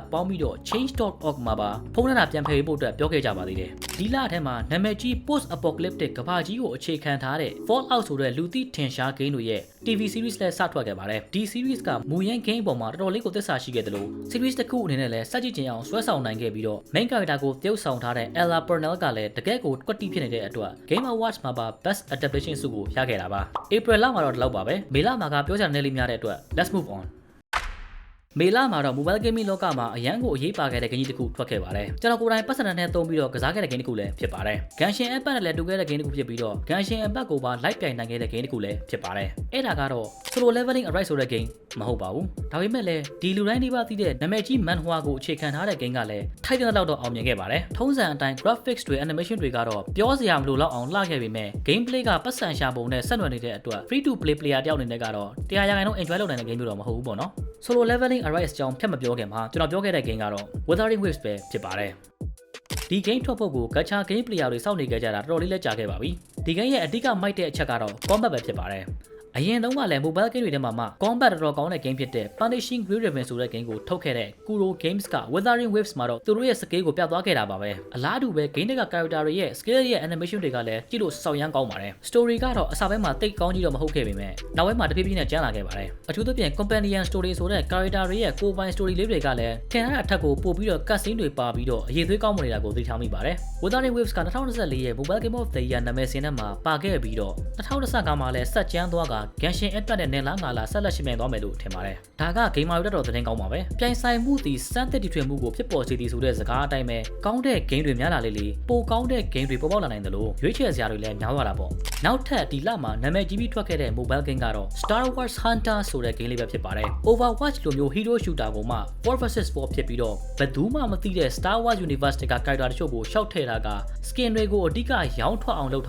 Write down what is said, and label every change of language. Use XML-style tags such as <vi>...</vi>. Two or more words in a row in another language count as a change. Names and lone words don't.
<my>ပေါင်းပြီးတော့ change.org မှာပါဖုံးနေတာပြန်ဖယ်ဖို့အတွက်ပြောခဲ့ကြပါသေးတယ်ဒီလထဲမှာနာမည်ကြီး</my> <en>post apocalyptic</en> <my>ကမ္ဘာကြီးကိုအခြေခံထားတဲ့ Fallout ဆိုတဲ့လူသိထင်ရှား game တွေရဲ့</my> <en>TV series</en> <my>လည်းစထွက်ခဲ့ပါတယ်ဒီ series ကမူရင်း game ပေါ်မှာတော်တော်လေးကိုသစ္စာရှိခဲ့တယ်လို့ series တစ်ခုအနေနဲ့လည်းစကြည့်ကြအောင်ဆွဲဆောင်နိုင်ခဲ့ပြီးတော့</my> <en>main character</en> <my>ကိုတရုပ်ဆောင်ထားတဲ့ Ella Purnell ကလည်းတကယ့်ကိုကွက်တီဖြစ်နေတဲ့အတွက် Game Awards မှာပါ Best Adaptation ဆုကိုရခဲ့တာပါ April လမှာတော့ဒီလောက်ပါပဲမေလမှာကပြောကြတဲ့လေးများတဲ့အတွက်</my> <en>Let's move on</en> <my>မေလမှာတော့</my> <en>mobile gaming</en> <my>လောကမှာအရန်ကိုအရေးပါခဲ့တဲ့ဂိမ်းကြီးတစ်ခုထွက်ခဲ့ပါတယ်ကျွန်တော်ကိုယ်တိုင်ပတ်စံနဲ့သုံးပြီးတော့ကစားခဲ့တဲ့ဂိမ်းတစ်ခုလည်းဖြစ်ပါတယ် Genshin Impact နဲ့လည်းတူခဲ့တဲ့ဂိမ်းတစ်ခုဖြစ်ပြီးတော့ Genshin Impact ကိုပါလိုက်ပြိုင်နိုင်ခဲ့တဲ့ဂိမ်းတစ်ခုလည်းဖြစ်ပါတယ်အဲ့ဒါကတော့ Solo Leveling Arise ဆိုတဲ့ဂိမ်းမဟုတ်ပါဘူးဒါပေမဲ့လည်းဒီလူတိုင်းဒီပါသိတဲ့နာမည်ကြီး Manhwa ကိုအခြေခံထားတဲ့ဂိမ်းကလည်းထိုက်တဲ့လောက်တော့အောင်မြင်ခဲ့ပါတယ်ထုံးစံ အတိုင်း graphics တွေ animation တွေကတော့ပြောစရာမလိုတော့အောင်လှခဲ့ပေမဲ့ gameplay ကပတ်စံရှာပုံနဲ့ဆက်နွယ်နေတဲ့အတွက်</my> <en>free to play player</en> <my>တယောက်အနေနဲ့ကတော့100% enjoy လုပ်နိုင်တဲ့ game မျိုးတော့မဟုတ်ဘူးပေါ့နော် Solo Leveling Arise အကြောင်းဖြတ်မပြောခင်မှာကျွန်တော်ပြောခဲ့တဲ့ game ကတော့ Wuthering Waves ပဲဖြစ်ပါတယ်ဒီ game ထွက်ဖို့ကို</my> <en>gacha game player</en> <my>တွေစောင့်နေကြတာတော်တော်လေးလက်ကြာခဲ့ပါပြီဒီ game ရဲ့အဓိကမိုက်တဲ့အချက်ကတော့ combat ပဲဖြစ်ပါတယ်အရင်တုန်းကလည်း</my> <en>mobile game</en> <my>တွေထဲမှာမှ combat တော်တော်ကောင်းတဲ့ game ဖြစ်တဲ့ Punishing Grid Ribbon ဆိုတဲ့ game ကိုထုတ်ခဲ့တဲ့ Kuro Games က Wuthering Waves မှာတော့သူတို့ရဲ့ skill ကိုပြသသွားခဲ့တာပါပဲအလားတူပဲ game တွေက character တွေရဲ့ skill ရဲ့ animation တွေကလည်းကြည့်လို့စောင့်ရမ်းကောင်း ပါတယ် story ကတော့အစပိုင်းမှာတိတ်ကောင်းကြီးတော့မဟုတ်ခဲ့ပေမဲ့နောက်ပိုင်းမှာတဖြည်းဖြည်းနဲ့ကျန်းလာခဲ့ပါတယ်အထူးသဖြင့်</my> <en>companion story</en> <my>ဆိုတဲ့ character တွေရဲ့ကိုယ်ပိုင် story လေးတွေကလည်းထင်ထားတဲ့အထက်ကိုပို့ပြီးတော့ cutscene တွေပါပြီးတော့အရေးသွေးကောင်းမ နေတာကိုသိထားမိပါတယ် Wuthering Waves က2024ရဲ့ Mobile Game of the Year နာမည်စင်ထဲမှာပါခဲ့ပြီးတော့2025မှာလည်းဆက်ကျန်းသွားက Genshin Impact နဲ့လာငါလာဆက်လက်ရှင် ပြိုင်သွားမယ်လို့ထင်ပါတယ်ဒါက gamer တွေတော်သတင်းကောင်းပါပဲပြိုင်ဆိုင်မှုသည်စမ်းသစ်တီထွင်မှုကိုဖြစ်ပေါ်စေသည်ဆိုတဲ့စကားအတိုင်းပဲကောင်းတဲ့ game တွေများလာလေပိုကောင်းတဲ့ game တွေပေါ်ပေါက်လာနိုင်တယ်လို့ရွေးချယ်စရာတွေလည်းများသွားတာပေါ့နောက်ထပ်ဒီလမှာနာမည်ကြီးပြီးထွက်ခဲ့တဲ့</my> <en>mobile game</en> <my>ကတော့ Star Wars Hunter ဆိုတဲ့ game လေးပဲဖြစ်ပါတယ် Overwatch လိုမျိုး</my> <en>hero shooter</en> <my>ကိုမှ 4 vs 4ဖြစ်ပြီးတော့ဘယ်သူမှမသိတဲ့ Star Wars Universe က character တချို့ကိုရှောက်ထည့်တာက skin တွေကိုအဓိကရောင်းထွက်အောင်လုပ်</my>